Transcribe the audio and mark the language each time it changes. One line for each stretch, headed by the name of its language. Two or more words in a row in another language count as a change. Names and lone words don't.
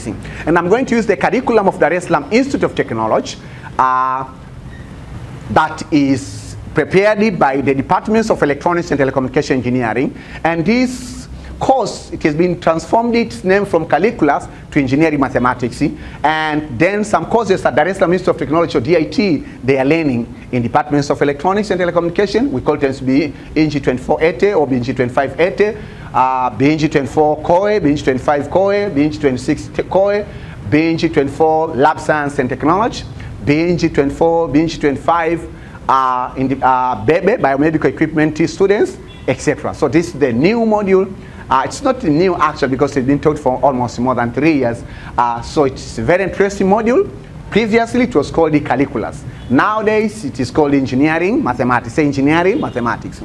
English: And I'm going to use the curriculum of Dar es Salaam Institute of Technology that is prepared by the Departments of Electronics and Telecommunication Engineering. And this course, it has been transformed its name from curriculum to Engineering Mathematics. And then some courses at Dar es Salaam Institute of Technology, or DIT, they are learning in Departments of Electronics and Telecommunication. We call them to be Beng24 or Beng25 Beng24 COE, Beng25 COE, Beng26 COE, Beng24 Lab Science and Technology, Beng24, Beng25 in the BEBE, Biomedical Equipment students, etc. So this is the new module. It's not new actually because it's been taught for almost more than 3 years. So it's a very interesting module. Previously it was called the calculus. Nowadays it is called Engineering Mathematics. Engineering Mathematics.